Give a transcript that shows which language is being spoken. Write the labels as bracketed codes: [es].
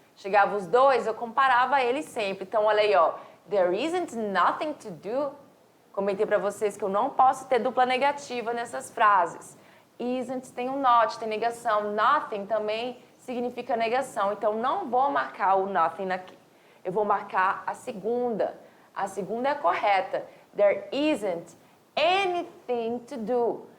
[pt] chegava os dois, eu comparava eles sempre. Então, olha aí, ó. [en] There isn't nothing to do. [pt] Comentei para vocês que eu não posso ter dupla negativa nessas frases. Isn't tem um not, tem negação. Nothing também significa negação. Então, não vou marcar o nothing aqui. Eu vou marcar a segunda. A segunda é a correta. [en] There isn't anything to do.